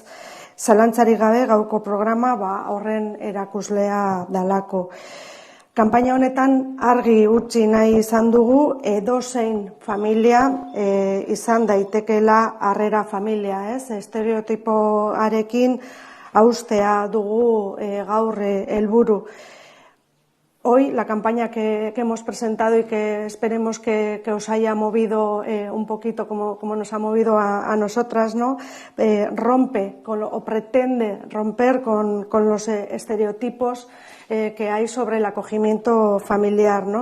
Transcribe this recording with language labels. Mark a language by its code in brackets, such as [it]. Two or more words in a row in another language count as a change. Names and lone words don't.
[eu] Zalantzarik gabe gaurko programa horren erakuslea dalako. Kanpaina honetan argi utzi nahi izan dugu edozein familia izan daitekela harrera familia, ez? Estereotipoarekin haustea dugu gaur helburu. [es] Hoy la campaña que hemos presentado y que esperemos que os haya movido un poquito como nos ha movido a nosotras, ¿no? Rompe o pretende romper con los estereotipos que hay sobre el acogimiento familiar, ¿no?